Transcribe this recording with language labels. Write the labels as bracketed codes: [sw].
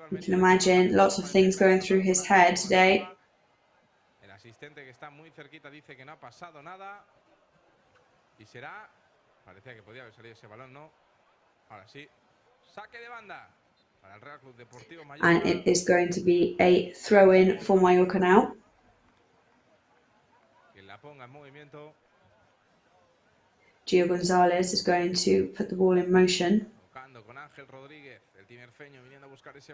[en] You can imagine lots of things going through his head today. [es] El asistente que está muy cerquita dice que no ha pasado nada. Y será. Parecía que podía haber salido ese balón, ¿no? Ahora sí. Saque de banda para el Real Club Deportivo Mallorca. [en] And it is going to be a throw-in for Mallorca now. [es] Que la ponga en movimiento. [en] Gio Gonzalez is going to put the ball in motion. [es] Con Ángel Rodríguez, el tinerfeño viniendo a buscar ese